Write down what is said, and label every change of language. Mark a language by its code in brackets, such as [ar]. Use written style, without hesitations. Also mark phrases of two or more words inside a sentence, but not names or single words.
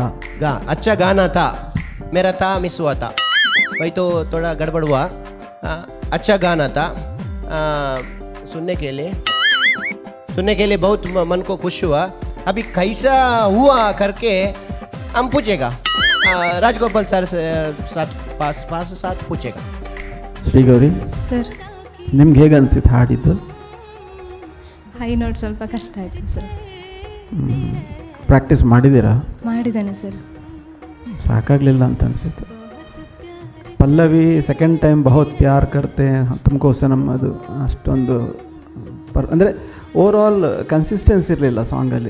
[hi] अच्छा गाना था, मेरा था मिस हुआ था, वही तो थोड़ा गड़बड़ हुआ। अच्छा गाना था, सुनने के लिए बहुत मन को खुश हुआ। अभी कैसा हुआ करके हम पूछेगा, राजगोपाल सर से साथ पूछेगा। [kn] ಶ್ರೀ ಗೌರಿ, ಸರ್ ನಿಮ್ಗೆ ಹೇಗೆ ಅನಿಸಿತ್ತು ಹಾಡಿದ್ದು? [en] high note [kn] ಸ್ವಲ್ಪ ಕಷ್ಟ ಆಯಿತು ಸರ್. ಪ್ರಾಕ್ಟೀಸ್ ಮಾಡಿದ್ದೀರಾ? ಮಾಡಿದ್ದಾನೆ ಸರ್. ಸಾಕಾಗಲಿಲ್ಲ ಅಂತ ಅನಿಸಿತ್ತು. ಪಲ್ಲವಿ [en] second time [hi] बहुत प्यार करते तुमको सनम, [kn] ಅದು ಅಷ್ಟೊಂದು ಅಂದರೆ [en] overall consistency [kn] ಇರಲಿಲ್ಲ ಸಾಂಗಲ್ಲಿ.